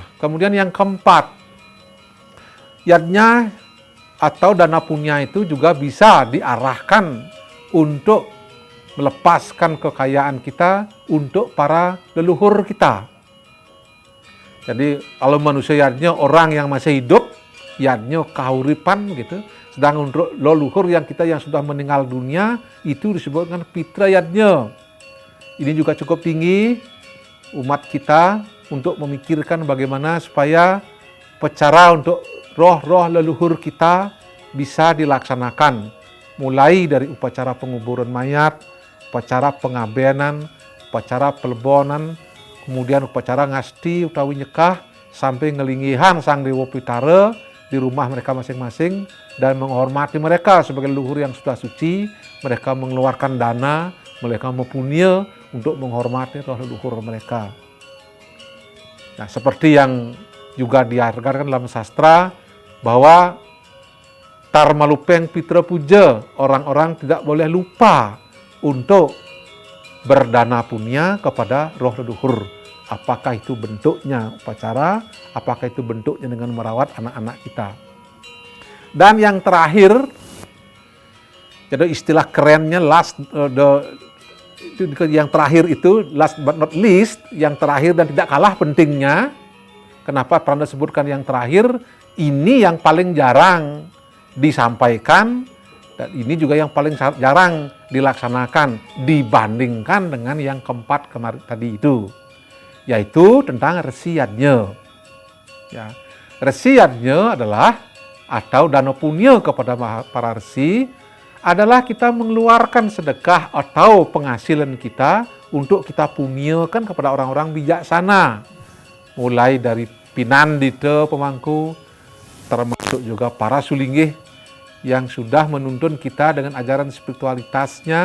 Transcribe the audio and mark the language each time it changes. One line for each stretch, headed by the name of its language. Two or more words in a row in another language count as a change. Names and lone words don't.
Indonesian: Kemudian yang keempat, yadnya atau dana punya itu juga bisa diarahkan untuk melepaskan kekayaan kita untuk para leluhur kita. Jadi kalau manusia yadnya orang yang masih hidup, yadnya kahuripan gitu. Sedang untuk leluhur yang kita yang sudah meninggal dunia, itu disebut dengan pitra yadnya. Ini juga cukup tinggi umat kita untuk memikirkan bagaimana supaya upacara untuk roh-roh leluhur kita bisa dilaksanakan. Mulai dari upacara penguburan mayat, upacara pengabenan, upacara pelebonan, kemudian upacara ngasti utawi nyekah, sampai ngelingihan Sang Dewa Pitara di rumah mereka masing-masing dan menghormati mereka sebagai leluhur yang sudah suci. Mereka mengeluarkan dana, mereka mempunyai untuk menghormati roh leluhur mereka. Nah, seperti yang juga diajarkan dalam sastra bahwa Tarmalupeng Pitra Puja, orang-orang tidak boleh lupa untuk berdana punya kepada roh leluhur. Apakah itu bentuknya upacara, apakah itu bentuknya dengan merawat anak-anak kita. Dan yang terakhir, jadi istilah kerennya yang terakhir itu
English: last but not least,
Indonesian: yang terakhir dan tidak kalah pentingnya. Kenapa Pranda sebutkan yang terakhir? Ini yang paling jarang disampaikan dan ini juga yang paling jarang dilaksanakan dibandingkan dengan yang keempat kemarin tadi itu, yaitu tentang resi yadnya. Ya, resi yadnya adalah atau dana punya kepada para resi adalah kita mengeluarkan sedekah atau penghasilan kita untuk kita punyakan kepada orang-orang bijaksana, mulai dari pinandita pemangku, termasuk juga para sulinggih yang sudah menuntun kita dengan ajaran spiritualitasnya.